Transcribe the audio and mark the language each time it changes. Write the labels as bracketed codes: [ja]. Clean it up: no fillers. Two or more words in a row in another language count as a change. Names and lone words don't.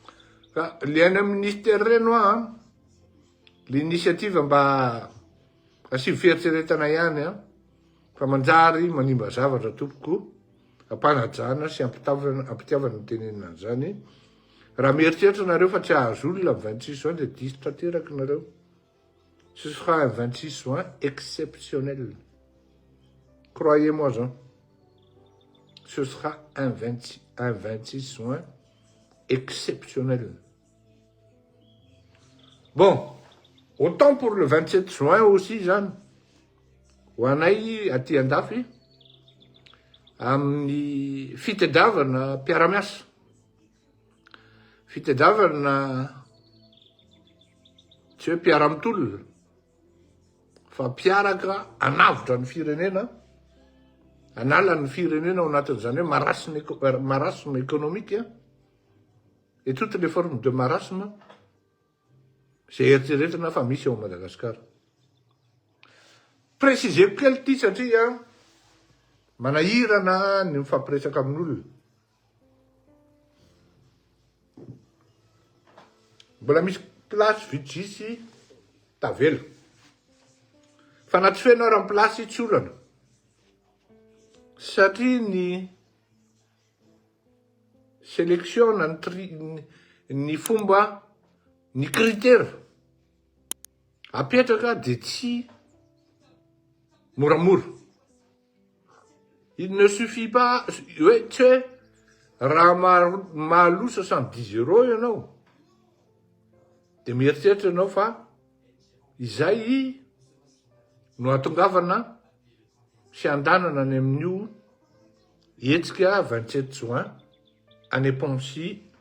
[mg] Ka le any amin'ny ministère reny a l'initiative mba asivy fieritseretana ihany a fa manjary manimba zavatra tompoko ampanajana sy ampitiavana ny tenenina an'izany raha mieritreritra nareo fa tsy ahazo olona ny 26 juin dia diso tanteraky nareo [fr] ce sera un 26 juin exceptionnel croyez-moi Jean ce sera un 26 juin exceptionnel. Bon, autant pour le 27 juin aussi, Jeanne. [mg] Ho anay aty andafy amin'ny fitadiavana mpiara-miasa. Fitadiavana tsy hoe mpiara-mitolona fa mpiaraka anavotra ny firenena, anala ny firenena ao anatin'izany hoe [fr] marasme économique et toutes les formes de marasme [mg] zay eritreretina fa misy ao Madagasikara. Préciseko kely ty satria manahirana ny mifampiresaka amin'olona. Mbola misy place vitsisy tavela. Fa na tsy fenao raha place tsy olana. Satria ny sélection ny fomba ny critère apetraka dia tsy moramora. [fr] Il ne suffit pas [mg] hoe tsy hoe raha mahalo 70 € ianao dia mieritreritra ianao fa izay no atongavana sy andanana any amin'io hetsika 27 juin any Pontsy